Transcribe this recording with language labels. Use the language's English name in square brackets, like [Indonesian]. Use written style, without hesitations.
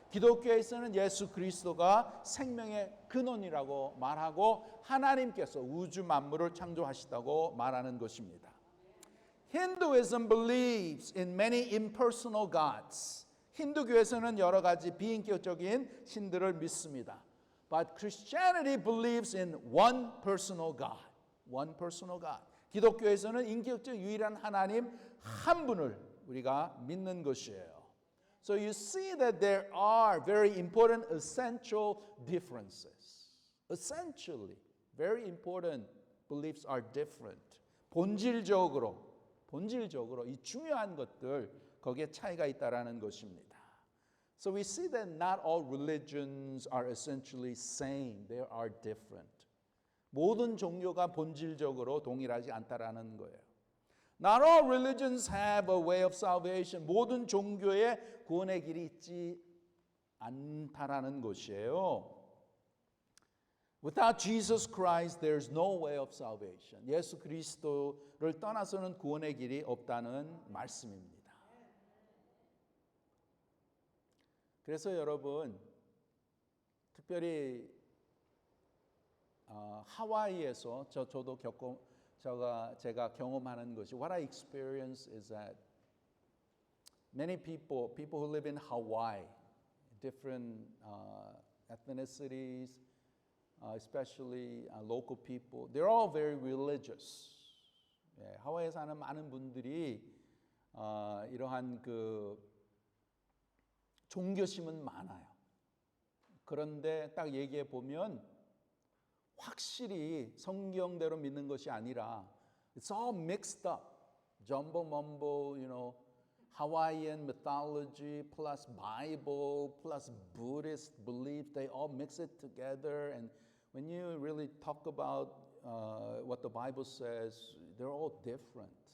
[Korean] 기독교에서는 예수 그리스도가 생명의 근원이라고 말하고 하나님께서 우주 만물을 창조하시다고 말하는 것입니다. [English] Hinduism believes in many impersonal gods. [Korean] 힌두교에서는 여러 가지 비인격적인 신들을 믿습니다. [English] But Christianity believes in one personal God. One personal God. [Korean] 기독교에서는 인격적 유일한 하나님 한 분을 우리가 믿는 것이에요. [English] So you see that there are very important essential differences. Essentially, very important beliefs are different. [Korean] 본질적으로 이 중요한 것들 거기에 차이가 있다라는 것입니다. [English] So we see that not all religions are essentially same. They are different. [Korean] 모든 종교가 본질적으로 동일하지 않다라는 거예요. [English] Not all religions have a way of salvation. [Korean] 모든 종교에 구원의 길이 있지 않다라는 것이에요. [English] Without Jesus Christ, there's no way of salvation. [Korean] 예수 그리스도를 떠나서는 구원의 길이 없다는 말씀입니다. 그래서 여러분, 특별히 하와이에서 저도 제가 경험하는 것이 [English] what I experience is that many people who live in Hawaii, different ethnicities, especially local people, they're all very religious. [Korean] 예, 하와이에 사는 많은 분들이 이러한 그 종교심은 많아요. 그런데 딱 얘기해 보면 확실히 성경대로 믿는 것이 아니라 [English] it's all mixed up. Jumbo mumbo, you know, Hawaiian mythology plus Bible plus Buddhist belief, they all mix it together. And when you really talk about what the Bible says, they're all different.